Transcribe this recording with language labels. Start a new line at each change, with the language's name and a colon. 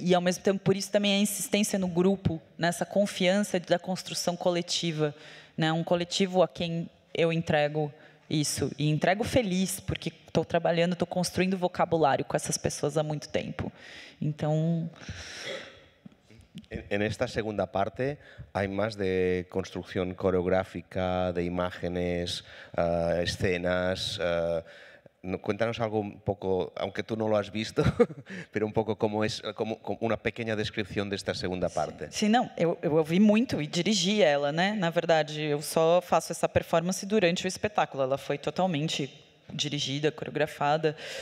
Portuguese: E, ao mesmo tempo, por isso também a insistência no grupo, nessa confiança da construção coletiva, né? Um coletivo a quem eu entrego isso, e entrego feliz, porque estou trabalhando, estou construindo vocabulário com essas pessoas há muito tempo. Então...
Spanish: En esta segunda parte hay más de construcción coreográfica, de imágenes, escenas... Cuéntanos algo un poco, aunque tú no lo has visto, pero un poco como
Portuguese: uma pequena descrição desta segunda parte. Sim, não, eu ouvi muito e dirigi ela, né? Na verdade, eu só faço essa performance durante o espetáculo. Ela foi totalmente dirigida, coreografada.